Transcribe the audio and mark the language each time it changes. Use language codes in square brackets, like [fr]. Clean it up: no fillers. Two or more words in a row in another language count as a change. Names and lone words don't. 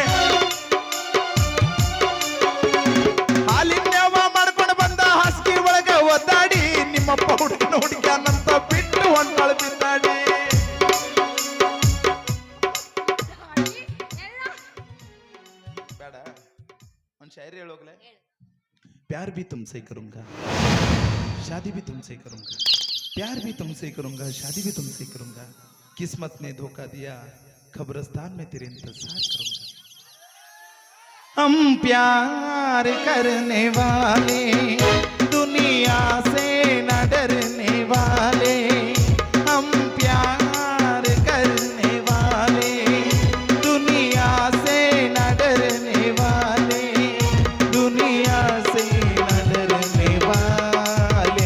[kn] ಹಾಲಿನ್ಯವ ಮಾಡ್ಕೊಂಡು ಬಂದ ಹಾಸಿಗೆ ಒಳಗ ಒದ್ದಾಡಿ, ನಿಮ್ಮಪ್ಪ ಹುಡುಗನ ಹುಡುಗ್ಯಾನಂತ ಬಿಟ್ಟು ಹೊಂಟಾಳ ಬಿದ್ದಾಡಿ. ಬೇಡ, ಒಂದು ಶಾಯರಿ ಹೇಳೋಗ್ಲೆ. [hi] प्यार भी तुमसे करूंगा, शादी भी तुमसे करूंगा, प्यार भी तुमसे करूंगा, शादी भी तुमसे करूंगा. किस्मत ने धोखा दिया, खबरस्तान में तेरे इंतजार करूंगा. हम प्यार करने वाले दुनिया से न डरने वाले, हम प्यार करने वाले दुनिया से न डरने वाले, दुनिया से न डरने वाले.